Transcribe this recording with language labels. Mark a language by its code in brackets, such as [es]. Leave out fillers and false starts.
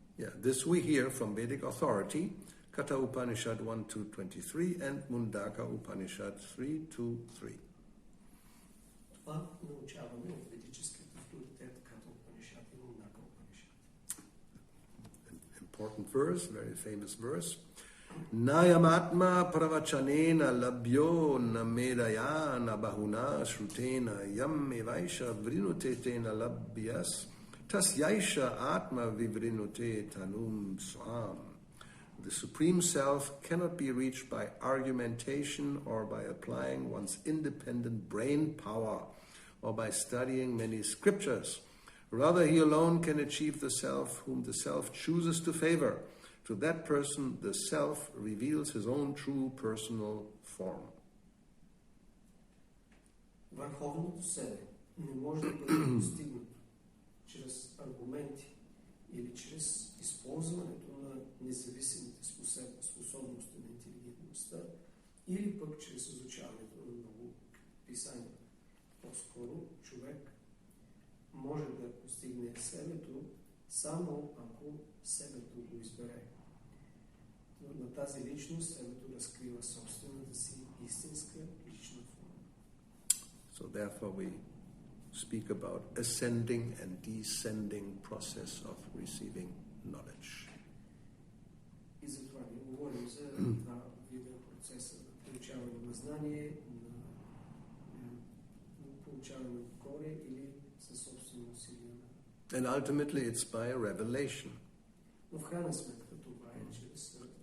[en] Yeah, this we hear from Vedic authority, Katha Upanishad 1-23 and Mundaka Upanishad 3-3. [bg] Това научаваме от ведическият авторитет Катha Upanishad и Mundaka Upanishad. [en] important verse, very famous verse. [sa] Nayamatma pravachanena labhyo namedaya nabahuna shrutena yam evaisha vrinutena labhyas tasyaisha atma vivrinute tanum swam. [en] The Supreme Self cannot be reached by argumentation or by applying one's independent brain power or by studying many scriptures. Rather, he alone can achieve the Self whom the Self chooses to favor. To that person, the Self reveals his own true personal form. [bg] Върховното себе не може да бъде постигнато чрез аргументи или чрез използването на независимите способности на интелигентността или пък чрез изучаването на много писания. По-скоро човек може да постигне себето само ако себето го избере. Но на тази личност себето разкрива собствената си истинска лична форма. [en] So therefore we speak about ascending and descending process of receiving knowledge. [bg] И затова ние говорим за два вида процеса на получаване на знание, на получаване отгоре или със собствено усилие. [en] And ultimately it's by revelation. [bg] Но в крайна сметка това е чрез